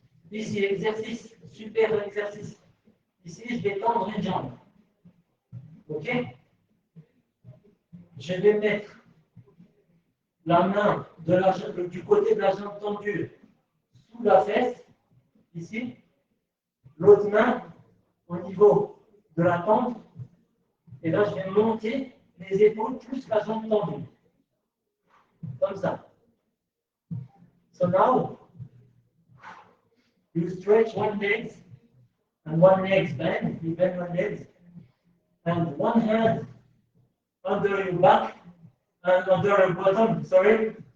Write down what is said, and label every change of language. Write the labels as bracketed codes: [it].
[fr] Ici, exercice, super exercice. Ici, je vais tendre une jambe. OK? Je vais mettre la main du côté de la jambe tendue sous la fesse, ici. L'autre main au niveau de la tente. Et là, je vais monter les épaules plus la jambe tendue. Comme ça. [en] So now, you stretch one leg and one leg bend. You bend one leg. And one hand under your back and under your bottom, sorry.